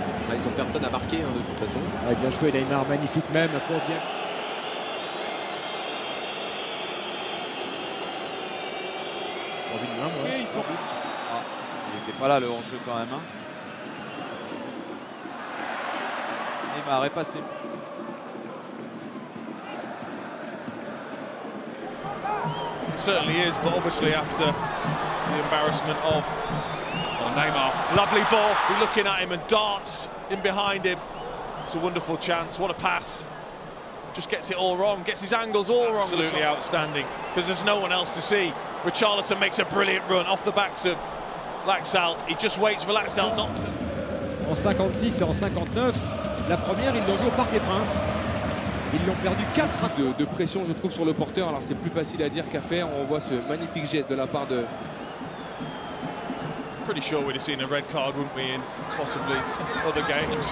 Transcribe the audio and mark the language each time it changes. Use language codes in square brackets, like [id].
[fr] Ah, ils ont personne à marquer de toute façon. Ah, bien joué Neymar, magnifique même pour bien. Ils sont... il n'était pas là le hors-jeu quand même. Neymar est passé. [en] It certainly is, but obviously after the embarrassment of Neymar. Lovely ball, we're looking at him and darts in behind him. It's a wonderful chance, what a pass. Just gets it all wrong, gets his angles all wrong. Absolutely outstanding, because there's no one else to see. Richarlison makes a brilliant run off the backs of Laxalt. He just waits for Laxalt not to. [fr] En 56 et en 59, la première, ils l'ont joué au Parc des Princes. Ils l'ont perdu 4 de pression, je trouve, sur le porteur. Alors c'est plus facile à dire qu'à faire. On voit ce magnifique geste de la part de... [en] Pretty sure we'd have seen a red card, wouldn't we, in possibly other games.